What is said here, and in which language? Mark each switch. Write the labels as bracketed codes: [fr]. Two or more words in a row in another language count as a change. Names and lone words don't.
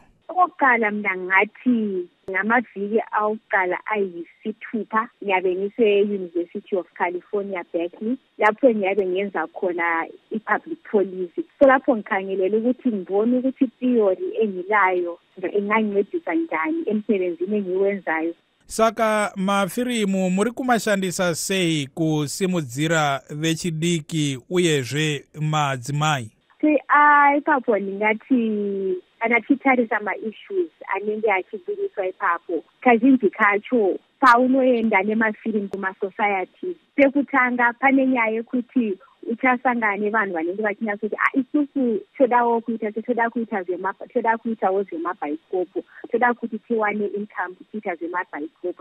[nd] Okokuqala mina ngathi ngamaviki awuqala ayisithupha ngiyabe ngise-University of California, Berkeley, lapho ngiyabe ngenza khona i- [en] public policy. [nd] So lapho ngikhangelele ukuthi ngibone ukuthi theory engilayo ingangincedisa njani emsebenzini engiwenzayo. [sn] Saka mafirimu muri kumashandisa sei kusimudzira vechidiki uyezve madzimai? Ipapo ndingathi anatitarisa ama-issues anenge achiburiswa ipapo kazhinji kacho paunoenda nemafirimu kumasocieties pekutanga pane nyaya yekuti uchasangana nevanhu vanenge vachinyatsa kuti isusu todawo kuitawo zvemabhayisikopho, toda kuti tiwane income tichiita zvemabhayisikopho.